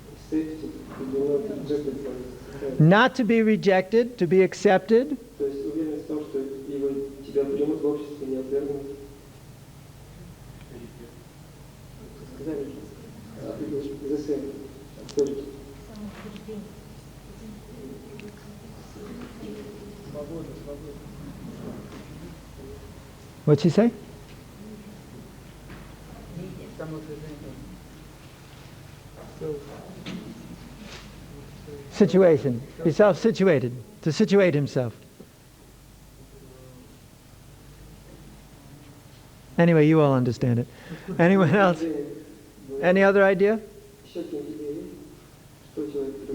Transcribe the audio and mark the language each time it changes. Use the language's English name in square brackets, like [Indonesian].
[English] Safety, to be not rejected by society. Not to be rejected, to be accepted. [Russian] То есть уверенность в том, что тебя примут в обществе, не отвергнут. Сказали, [English] the same. Authority. What'd she say? Situation. Be self-situated. To situate himself. Anyway, you all understand it. Anyone else? Any other idea? [Russian] Еще какие-нибудь идеи есть? Что человек приобретает?